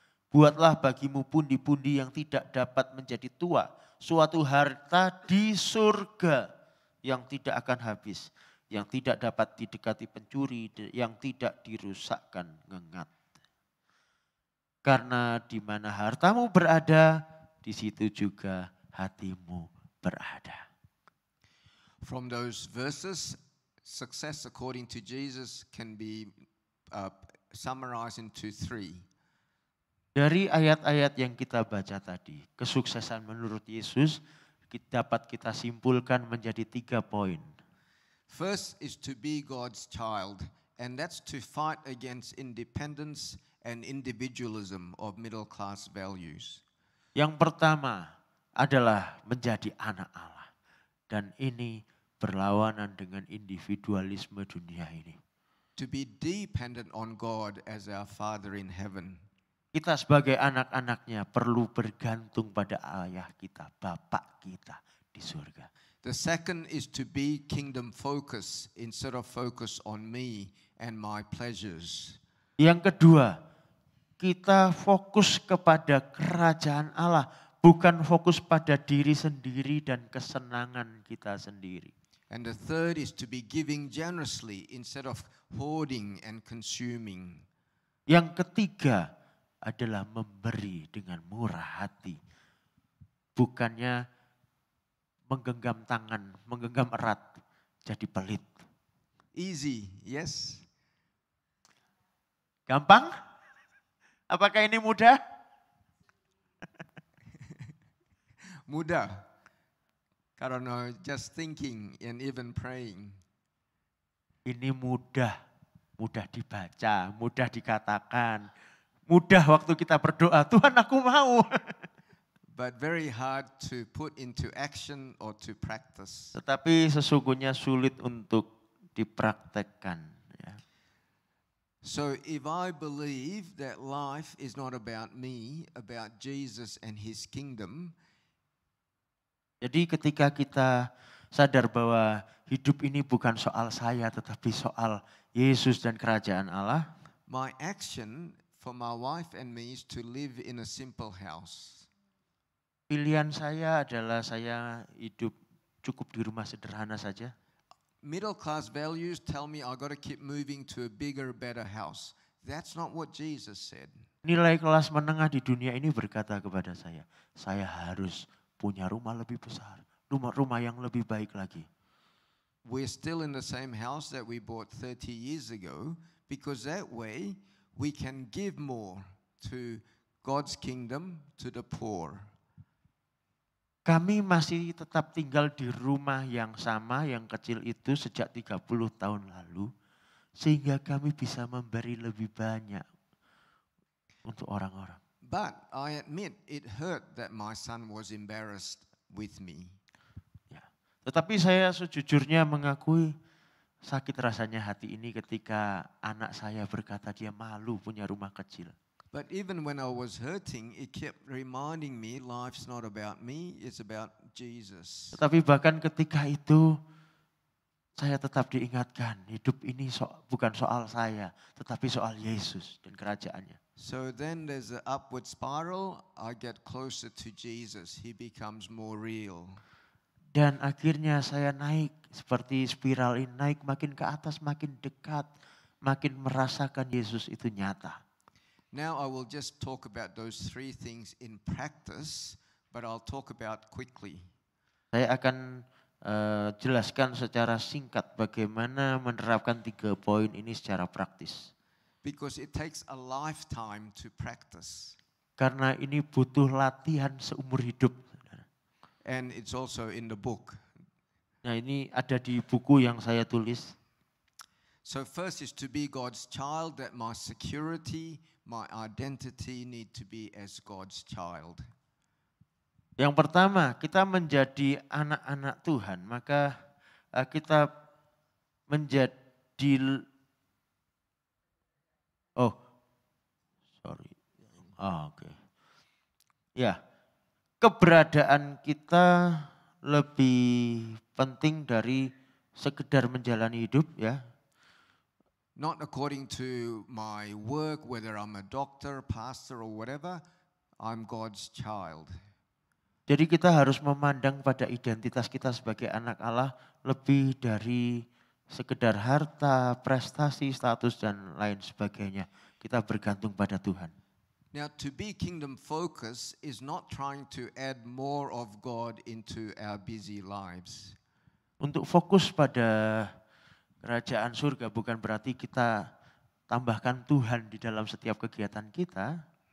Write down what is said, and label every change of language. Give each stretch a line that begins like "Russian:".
Indonesian: Buatlah bagimu pundi-pundi yang tidak dapat menjadi tua, suatu harta di surga yang tidak akan habis, yang tidak dapat didekati pencuri, yang tidak dirusakkan ngengat. Karena di mana hartamu berada, di situ juga hatimu berada.
English: From those verses, success according to Jesus can be summarized into 3.
Indonesian: Dari ayat-ayat yang kita baca tadi, kesuksesan menurut Yesus dapat kita simpulkan menjadi 3 poin.
English: First is to be God's child, and that's to fight against independence and individualism of middle class values.
Indonesian: Yang pertama adalah menjadi anak Allah. Dan ini berlawanan dengan individualisme dunia ini.
English: To be dependent on God as our Father in heaven.
Indonesian: Kita sebagai anak-anaknya perlu bergantung pada ayah kita, Bapak kita di surga.
English: The second is to be kingdom focused instead of focus on me and my pleasures.
Indonesian: Yang kedua, kita fokus kepada kerajaan Allah, bukan fokus pada diri sendiri dan kesenangan kita sendiri.
English: And the third is to be giving generously instead of hoarding and consuming.
Indonesian: Yang ketiga adalah memberi dengan murah hati. Bukannya menggenggam tangan, menggenggam erat, jadi pelit.
English: Easy, yes?
Indonesian: Gampang? Apakah ini mudah? Mudah. Karena
English: just thinking and even praying.
Indonesian: Ini mudah, mudah dibaca, mudah dikatakan. Mudah waktu kita berdoa, Tuhan aku mau.
English: But very hard to put into action or to practice.
Indonesian: Tetapi sesungguhnya sulit untuk dipraktekkan. Ya.
English: So if I believe that life is not about me, about Jesus and his kingdom,
Indonesian: Jadi ketika kita sadar bahwa hidup ini bukan soal saya tetapi soal Yesus dan kerajaan Allah,
English: my action for my wife and me is to live in a simple house.
Indonesian: pilihan saya adalah saya hidup cukup di rumah sederhana saja.
English: Middle class values tell me I got to keep moving to a bigger, better house. That's not what Jesus said.
Indonesian: Nilai kelas menengah di dunia ini berkata kepada saya harus punya rumah lebih besar, rumah yang lebih baik lagi.
English: We're still in the same house that we bought 30 years ago because that way we can give more to God's kingdom, to the poor.
Indonesian: Kami masih tetap tinggal di rumah yang sama, yang kecil itu sejak 30 tahun lalu. Sehingga kami bisa memberi lebih banyak untuk orang-orang.
English: But I admit it hurt that my son was embarrassed with me.
Indonesian: Ya. Tetapi saya sejujurnya mengakui sakit rasanya hati ini ketika anak saya berkata dia malu punya rumah kecil.
English: But even when I was hurting, it kept reminding me life's not about me, it's about Jesus.
Indonesian: Tetapi bahkan ketika itu saya tetap diingatkan hidup ini bukan soal saya tetapi soal Yesus dan kerajaannya.
English: So then there's an upward spiral, I get closer to Jesus, he becomes more real.
Indonesian: Dan akhirnya saya naik seperti spiral ini, naik makin ke atas, makin dekat, makin merasakan Yesus itu nyata.
English: Now I will just talk about those three things in practice, but I'll talk about quickly.
Indonesian: Saya akan jelaskan secara singkat bagaimana menerapkan 3 poin ini secara praktis.
English: Because it takes a lifetime to practice.
Indonesian: Karena ini butuh latihan seumur hidup.
English: And it's also in the book.
Indonesian: Nah ini ada di buku yang saya tulis.
English: So first is to be God's child, that my security, my identity need to be as God's child.
Indonesian: Yang pertama, kita menjadi anak-anak Tuhan, maka kita menjadi oke. Ya, keberadaan kita lebih penting dari sekedar menjalani hidup ya.
English: Not according to my work, whether I'm a doctor, pastor or whatever, I'm God's child.
Indonesian: Jadi kita harus memandang pada identitas kita sebagai anak Allah lebih dari sekedar harta, prestasi, status dan lain sebagainya. Kita bergantung pada Tuhan.
English: Now to be kingdom focused is not trying to add more of God into our busy lives.
Indonesian: Untuk fokus pada kerajaan surga bukan berarti kita tambahkan Tuhan di dalam setiap kegiatan kita.